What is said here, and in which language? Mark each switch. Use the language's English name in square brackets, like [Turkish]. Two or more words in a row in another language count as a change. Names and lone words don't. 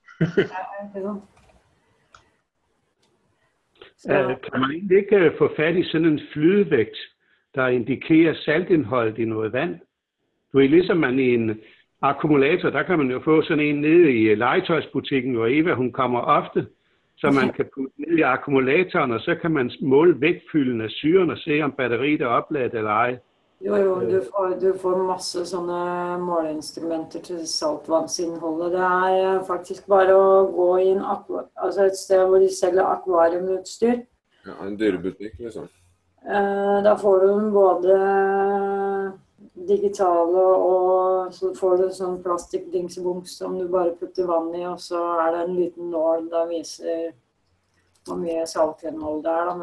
[Danish] Kan man egentlig ikke få fat i sådan en flydevægt, der indikerer saltindholdet i noget vand? Du er ligesom man i akkumulator, der kan man jo få sådan en nede i legetøjsbutikken, hvor Eva hun kommer ofte, så man kan putte ned i akkumulatoren, og så kan man måle vægtfylden af syren og se om batteriet er opladet eller ej. [Norwegian] Jo, du får masse sånne måleinstrumenter til saltvannsinnholdet. Det faktisk bare å gå i et sted hvor de selger akvariumutstyr. Ja, en dyrebutikk, liksom. Da får du både digitale, og så får du sånn plastikkdingsebunks som du bare putter vann i, og så det en liten nål der viser hvor mye saltinnhold det da.